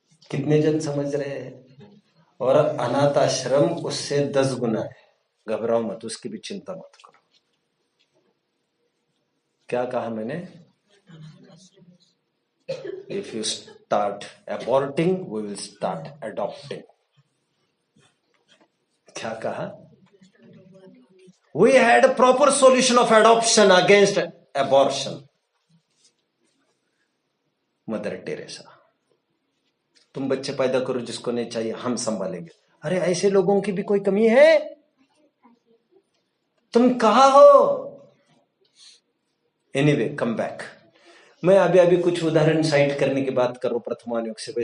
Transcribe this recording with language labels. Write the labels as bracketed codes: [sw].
[hi] कितने जन समझ रहे हैं? और अनाथ आश्रम उससे 10 गुना है। घबराओ मत, उसकी भी चिंता मत करो। क्या कहा मैंने? [en] If you start aborting we will start adopting. [hi] क्या कहा? [en] We had a proper solution of adoption against abortion. [hi] Mother Teresa, तुम बच्चे पैदा करो जिसको नहीं चाहिए, हम संभालेंगे। अरे ऐसे लोगों की भी कोई कमी है? तुम कहां हो? [en] Anyway, come back. [hi] मैं अभी कुछ उदाहरण साइट करने की बात कर रहा हूं प्रथमानुयोग से।